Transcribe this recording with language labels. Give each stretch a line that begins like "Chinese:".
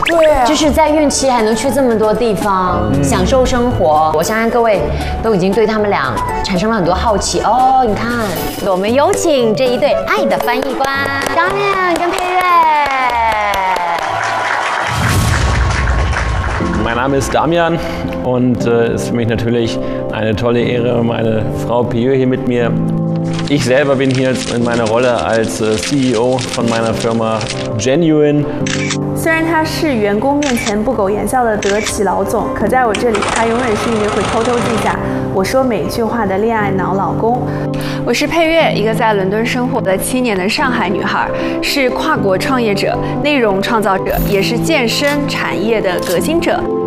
Chinese: 对，就是在孕期还能去这么多地方享受生活。我相信各位都已经对他们俩产生了很多好奇哦。你看，我们有请这一对爱的翻译官张亮跟佩悦。
German: Mein Name ist Damian und es ist für mich natürlich eine tolle Ehre, meine Frau Pieu hier mit mir. Ich selber bin hier in meiner Rolle als CEO von meiner Firma Genuine.
Chinese: 虽然他是员工面前不苟言笑的德企老总，可在我这里，他永远是一名会偷偷记下我说每句话的恋爱脑老公。我是佩悦，一个在伦敦生活了7年的上海女孩，是跨国创业者、内容创造者，也是健身产业的革新者。